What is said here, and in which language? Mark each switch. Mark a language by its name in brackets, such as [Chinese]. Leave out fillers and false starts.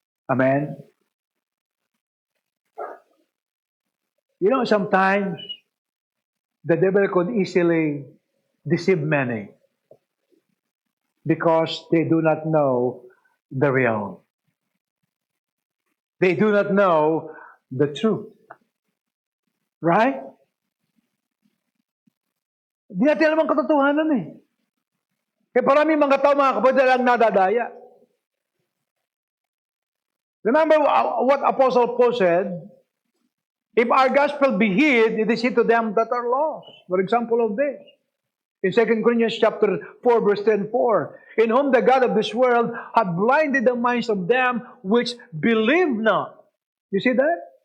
[English] Amen? You know, sometimes the devil could easily deceive many because they do not know the real. They do not know the truth. Right? [Filipino] Hindi natin alam ang katotohanan eh. Kaya parami mga tao, mga kapatid, lang nadadaya. [English] Remember what Apostle Paul said? If our gospel be hid, it is hid to them that are lost. For example of this. In 2 Corinthians chapter 4, verse 10, 4, in whom the God of this world hath blinded the minds of them which believe not. You see that?